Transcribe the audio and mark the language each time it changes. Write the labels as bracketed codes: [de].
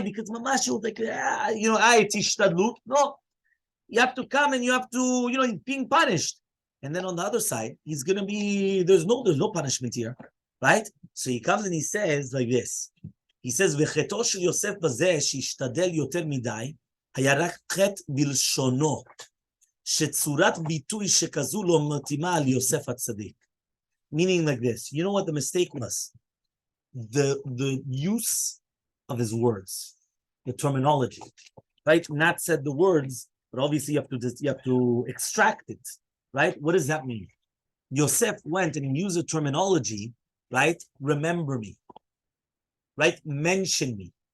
[en] Because Mamash was like, it's ishtadlut. No, you have to come and you have to, he's being punished. And then on the other side, he's going to be, there's no punishment here, right? So he comes and he says like this. He says, [he] וחטאו של יוסף בזה שהשתדל יותר מדי, היה רק חטא בלשונו, שצורת ביטוי שכזו לא מתאימה על יוסף הצדיק. [en] Meaning like this, you know what the mistake was? The use of his words, the terminology, right? Nat said the words, but obviously you have to extract it, right? What does that mean? Yosef went and he used a terminology, right? Remember me. Right? Mention me.